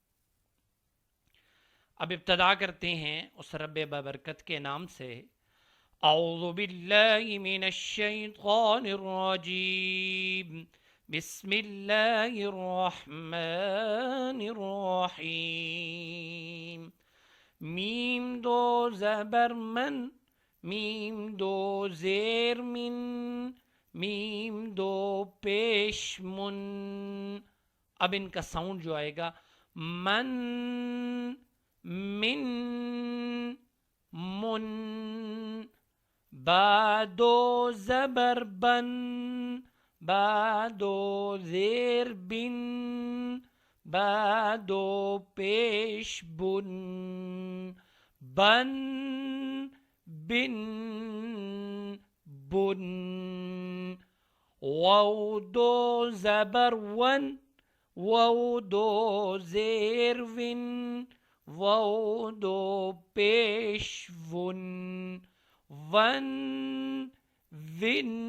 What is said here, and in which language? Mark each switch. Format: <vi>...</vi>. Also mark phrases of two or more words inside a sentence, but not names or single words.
<ur>اب ابتدا کرتے ہیں اس رب بابرکت کے نام سے۔</ur> <ar>اعوذ باللہ من الشیطان الرجیم، بسم اللہ الرحمن الرحیم۔</ar> <ur>میم دو زبر من، میم دو زیر من، میم دو پیش من۔ اب ان کا ساؤنڈ جو آئے گا، من، من، من، با دو زبر بن، با دو زیر بن، با دو پیش بن، بن، بن، بن، واو دو زبر ون، واو دو زیر ون، واو دو پیش ون، ون، ون،</ur>